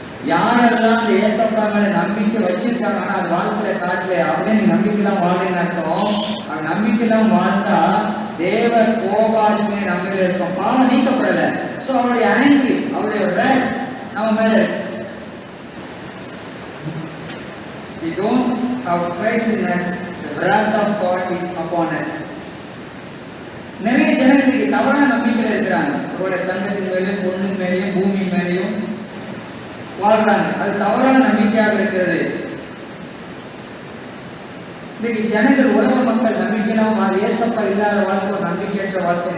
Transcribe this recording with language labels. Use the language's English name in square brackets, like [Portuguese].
[Tamil] யாரெல்லாம் அந்த ஏசப்பா மேல நம்பிக்கை வச்சிருக்காங்க ஆனா அது வாழ்க்கையில காட்டல, அப்படியே நீங்க நம்பிக்கையெல்லாம் வாழ்றீங்கன்னு அர்த்தம். அது நம்பிக்கையெல்லாம் வாழ்ந்தா தேவ கோபாக்ஞை நம்ம மேல இருக்கும். பாவம் நீக்கப்படல. சோ அவருடைய ஆங்கிரி, அவருடைய wrath நம்ம மேல இருக்கு. [English] We don't have Christ in us, the wrath of God is upon us. [Tamil] நிறைய ஜனங்களுக்கு தவறான நம்பிக்கையில இருக்கிறாங்க. ஒருவேளை தங்கத்தின் மேலேயும் பொண்ணின் மேலேயும் பூமி மேலேயும் வாழ்றாங்க. அது தவறான நம்பிக்கையாக இருக்கிறது. இன்னைக்கு ஜனங்கள், உலக மக்கள் நம்பிக்கையெல்லாம் ஏசப்பா இல்லாத வாழ்க்கை, ஒரு நம்பிக்கையற்ற வாழ்க்கை.